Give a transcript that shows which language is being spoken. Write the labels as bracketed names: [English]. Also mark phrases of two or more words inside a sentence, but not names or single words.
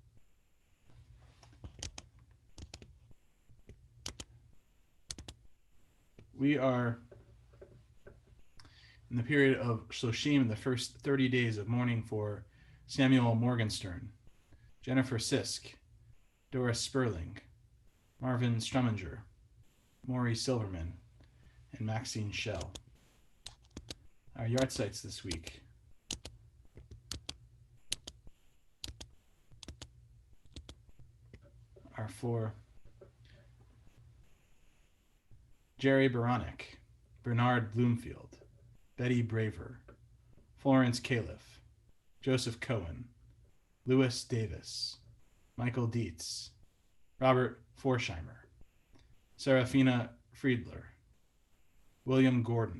[English] We are in the period of Shloshim, the first 30 days of mourning for Samuel Morgenstern, Jennifer Sisk, Doris Sperling, Marvin Struminger, Maury Silverman, and Maxine Schell. Our yard sites this week. Are for Jerry Baranek, Bernard Bloomfield, Betty Braver, Florence Califf, Joseph Cohen, Louis Davis, Michael Dietz, Robert Forsheimer, Serafina Friedler, William Gordon,